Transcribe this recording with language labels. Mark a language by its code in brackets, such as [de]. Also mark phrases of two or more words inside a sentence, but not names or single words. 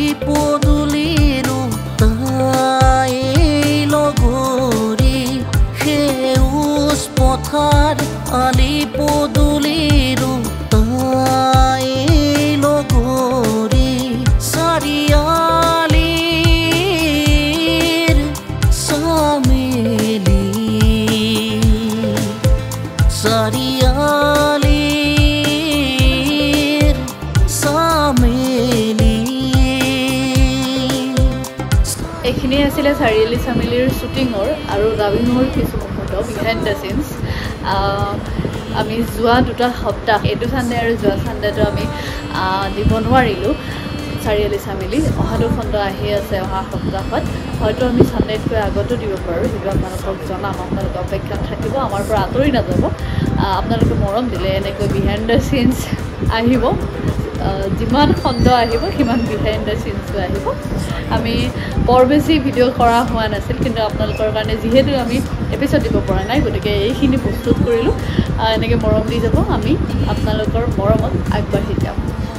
[as] পদূলিৰু তাই লগৰী Heus পথাৰ আলি পদূলিৰু তাই লগৰী চাৰিআলিৰ চামেলি চাৰিআলিৰ চামেলি sarialir sameli এইখিনি আছিলে চাৰিআলি চামেলিৰ শ্বুটিঙৰ আৰু ৰাবিঙৰ কিছু মুহূৰ্ত [en] behind the scenes [as] আমি যোৱা 2 সপ্তাহ এইটো চানডে আৰু যোৱা চানডেটো আমি দিব নোৱাৰিলোঁ চাৰিআলি চামেলি অহাটো খণ্ড আহি আছে অহা সপ্তাহত হয়তো আমি চানডেতকৈ আগতো দিব পাৰোঁ সেইটো আপোনালোকক জনাম আপোনালোকে অপেক্ষাত থাকিব আমাৰ পৰা আঁতৰি নাযাব আপোনালোকে মৰম দিলে এনেকৈ [en] behind the scenes [as] আহিব যিমান খণ্ড আহিব সিমান [en] behind the scenes-ও [as] আহিব আমি বৰ বেছি ভিডিঅ' কৰা হোৱা নাছিল কিন্তু আপোনালোকৰ কাৰণে যিহেতু আমি এপিছড দিব পৰা নাই গতিকে এইখিনি প্ৰস্তুত কৰিলোঁ এনেকৈ মৰম দি যাব আমি আপোনালোকৰ মৰমত আগবাঢ়ি যাম